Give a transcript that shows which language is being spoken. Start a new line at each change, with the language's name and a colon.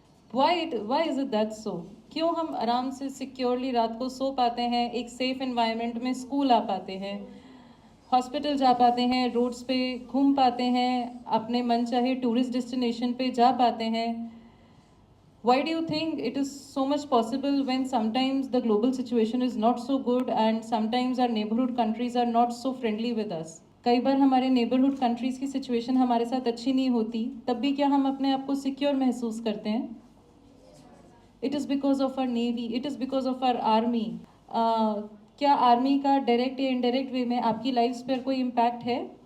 English: Why is it that so?
Hindi: क्यों हम आराम से सिक्योरली रात को सो पाते हैं, एक सेफ एनवायरनमेंट में स्कूल आ पाते हैं, हॉस्पिटल जा पाते हैं, रोड्स पे घूम पाते हैं, अपने मन चाहे टूरिस्ट डेस्टिनेशन पे जा पाते हैं?
English: Why do you think it is so much possible when sometimes the global situation is not so good and sometimes our neighborhood countries are not so friendly with us?
Hindi: कई बार हमारे neighbourhood countries की situation हमारे साथ अच्छी नहीं होती, तब भी क्या हम अपने आप को सिक्योर महसूस करते हैं?
English: It is because of our navy, it is because of our army.
Hindi: क्या आर्मी का डायरेक्ट या इनडायरेक्ट वे में आपकी लाइफ्स पर कोई इम्पैक्ट है?